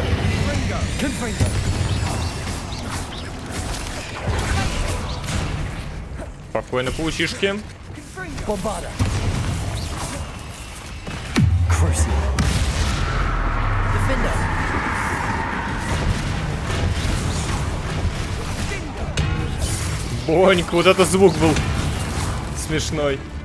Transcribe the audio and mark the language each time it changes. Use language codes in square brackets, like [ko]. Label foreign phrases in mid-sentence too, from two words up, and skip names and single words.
[ru] Confringo. Спокойно, паучишки. Bombarda. Crucio. Defender. Бонька, вот это звук был смешной.